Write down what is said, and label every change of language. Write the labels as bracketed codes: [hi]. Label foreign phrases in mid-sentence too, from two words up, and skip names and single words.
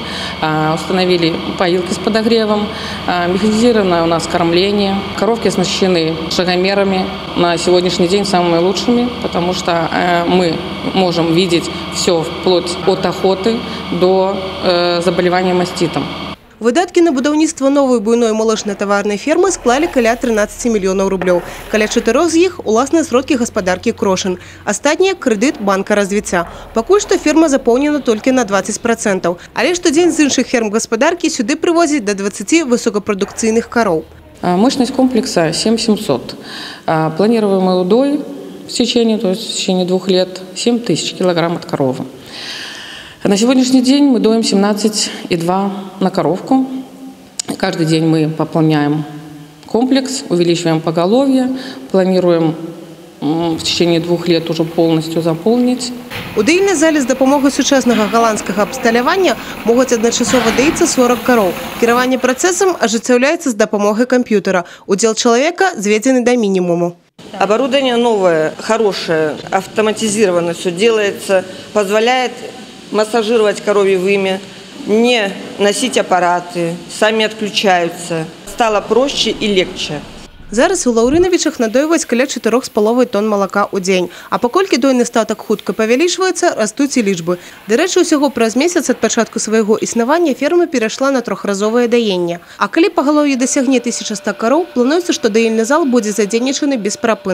[ru] Установили поилки с подогревом, механизированное у нас кормление. Коровки оснащены шагомерами, на сегодняшний день самыми лучшими, потому что мы можем видеть все вплоть от охоты до заболевания маститом. [be] Выдаткі на будаўніцтва новой буйной малочна-таварнай фермы склалі каля 13 мільёнаў рублёў. Каля 4 з іх уласныя сродкі гаспадаркі «Крошын». Астатнія – крэдыт банка развіцця. Пакуль што ферма запоўнена толькі на 20%. Але штодзень з іншых ферм гаспадаркі сюды прывозяць да 20 высокапрадукцыйных кароў. [ru] Мощность комплекса 7700. Планируемый удой в течение 2 лет 7000 килограмм от коровы. На сегодняшний день мы доим 17,2 на коровку. Каждый день мы пополняем комплекс, увеличиваем поголовье, планируем в течение 2 лет уже полностью заполнить. [be] У даільнай залі з дапамогай сучаснага галандскага абсталявання могуць адначасова даіцца 40 кароў. Кіраванне працэсам ажыццяўляецца з дапамогай камп'ютара. Удзел чалавека зведзены да мінімуму. [ru] Оборудование новое, хорошее, автоматизировано все делается, позволяет массажировать коровье вымя, не носить аппараты, сами отключаются. Стало проще и легче. [be] Зараз у Лаўрынавічах надоюваць каля 4,5 тонн малака ў дзень. А паколькі дойны статак хутка павялічваецца, растуць і лічбы. Дарэчы, усяго праз месяц ад пачатку свайго існавання ферма перайшла на 3-разовае даенне. А калі пагалоўе дасягне 1100 кароў, плануецца, што даільны зал будзе задзейнічаны бесперапынна.